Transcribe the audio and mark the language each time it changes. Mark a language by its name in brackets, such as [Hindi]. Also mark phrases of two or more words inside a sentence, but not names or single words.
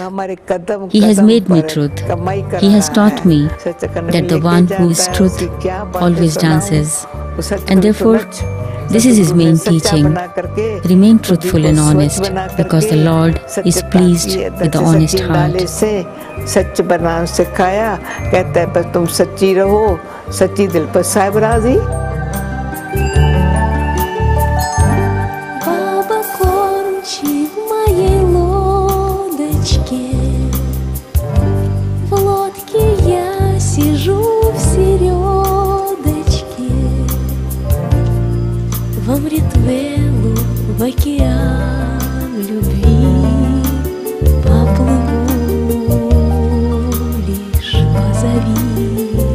[English] He has made me truth. He has taught me that the one who is truth always dances. And therefore, this is his main teaching. Remain truthful and honest, because the Lord is pleased with the honest heart. [Hindi] सच बनाना सिखाया, कहता है बस तुम सच्ची रहो, सच्ची दिल पर साहिब राजी। [Russian] Баба кормчий в моей лодочке, в лодке я сижу в середочке, в Амритвелу, в океан любви поплыву, лишь позови.